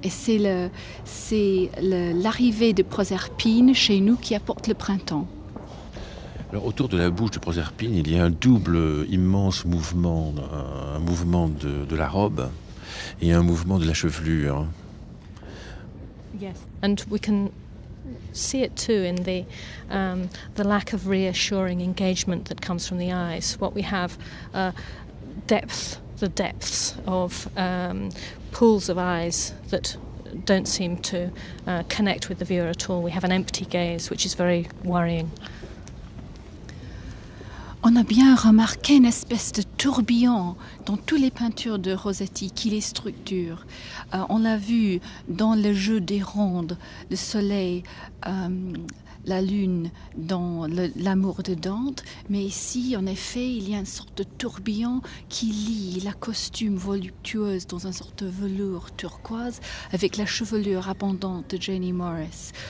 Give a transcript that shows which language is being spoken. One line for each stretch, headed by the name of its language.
French: Et c'est l'arrivée de Proserpine chez nous qui apporte le printemps. Alors, autour de la bouche de Proserpine, il y a un double immense mouvement, un mouvement de la robe et un mouvement de la chevelure.
English: Yes, and we can see it too in the lack of reassuring engagement that comes from the eyes. What we have, the depths of pools of eyes that don't seem to connect with the viewer at all. We have an empty gaze, which is very worrying.
French: On a bien remarqué une espèce de tourbillon dans toutes les peintures de Rossetti qui les structure. On l'a vu dans le jeu des rondes, le soleil, la lune dans l'amour de Dante, mais ici, en effet, il y a une sorte de tourbillon qui lie la costume voluptueuse dans une sorte de velours turquoise avec la chevelure abondante de Janie Morris.